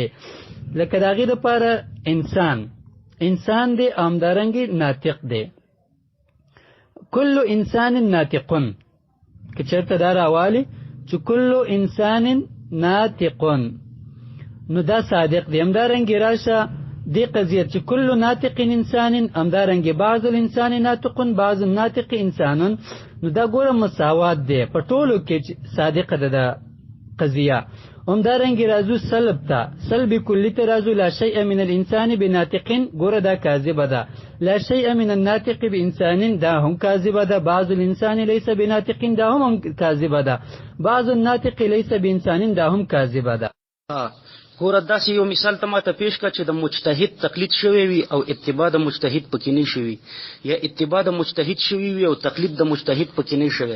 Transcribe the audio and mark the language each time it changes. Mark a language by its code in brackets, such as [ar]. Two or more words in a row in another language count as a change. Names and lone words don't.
[ps] لکه د هغې دپاره انسان دی او همدارنګې ناطق دی. [ar] کل انسان ناطقون [ps] که چېرته دا راوالي چې [ar] کل انسان ناطقون [ps] نو دا صادق دی. همدارنګې راشه دې قضیه چې [ar] کل ناطق انسان [ps] همدارنګې [ar] بعض الانسان ناطقون بعض الناطق انسانون [ps] نو دا ګوره مساوات دی په ټولو کې صادقه ده دا قضیه. همدارنګې راځو سلب ته سلب کلي ته راځو [ar] لا شیء من الانسان بناطقین [ps] ګوره دا کاذبه ده. [ar] لا شیء من الناطق بانسان [ps] دا هم کاذبه ده. [ar] بعض الانسان لیس بناطقین [ps] دا هم کاذبه ده. [ar] بعض الناطق لیس بانسان [ps] دا هم کاذبه ده. ګوره داسې یو مثال ته ماته پیش کړه چې د مجتهد تقلید شوی وي او اتباع د مجتهد پکې نه شوي یا اتباع د مجتهد شوی وي او تقلید د مجتهد پکې نه شوی.